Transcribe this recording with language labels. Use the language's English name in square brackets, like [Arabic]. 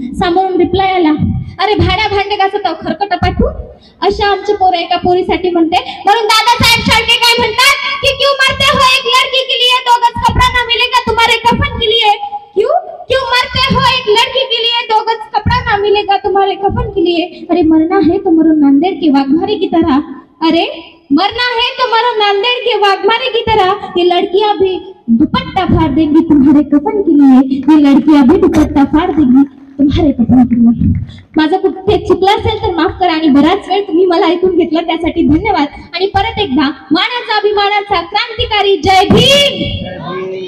[Marathi] समोरून रिप्लाय आला अरे भाड्या भांडे घासत खरकट पाठवू. अशा आमची पोरं एका पोरीसाठी म्हणते. म्हणून दादासाहेब शाळके काय म्हणतात की [Hindi] क्यों मरते हो एक लड़की के लिए, 2 गज कपड़ा ना मिलेगा तुम्हारे कफन के लिए. क्यों क्यों मरते हो एक लड़की के लिए, 2 गज कपड़ा ना मिलेगा तुम्हारे कफन के लिए, अरे मरना है तो मरो नांदेड़ के वाघमारे की तरह, अरे मरना है तो मरो नांदेड़ के वाघमारे की तरह, ये लड़कियां भी दुपट्टा फाड़ देंगी तुम्हारे कफन के लिए, ये लड़कियां भी दुपट्टा फाड़ देंगी तुम्हारे कफन के लिए. [Marathi] माझं कुठे चुकलं असेल तर माफ करा आणि बराच वेळ तुम्ही मला ऐकून घेतलं त्यासाठी धन्यवाद. आणि परत एकदा मानाचा अभिमानाचा क्रांतिकारी जय भीम.